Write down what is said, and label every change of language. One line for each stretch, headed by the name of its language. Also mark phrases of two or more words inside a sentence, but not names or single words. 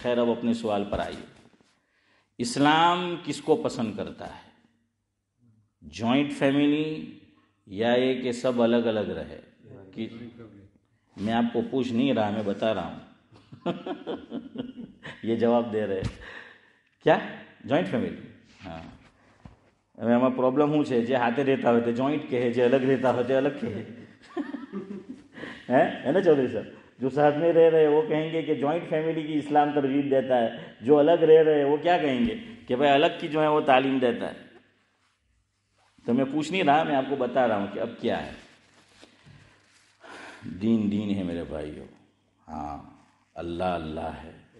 Urdu: خیر اب اپنے سوال پر آئیے، اسلام کس کو پسند کرتا ہے؟
English: joint family
Urdu: یا یہ کہ سب الگ الگ رہے؟ میں آپ کو پوچھ نہیں رہا، میں بتا رہا ہوں یہ جواب دے رہے کیا
English: joint family?
Gujarati: ہاں એમાં પ્રોબ્લેમ શું છે, જે હાથે રહેતા હોય તે જોઈન્ટ કહે, જે અલગ રહેતા હોય તે અલગ કહે,
Urdu: ہے نا چودھری صاحب؟ جو ساتھ میں رہ رہے وہ کہیں گے کہ
English: joint family
Urdu: کی اسلام ترغیب دیتا ہے، جو الگ رہ رہے وہ کیا کہیں گے کہ بھائی الگ کی جو ہے وہ تعلیم دیتا ہے۔ تو میں پوچھ نہیں رہا، میں آپ کو بتا رہا ہوں کہ اب کیا ہے، دین دین ہے میرے بھائیوں، ہاں اللہ اللہ ہے۔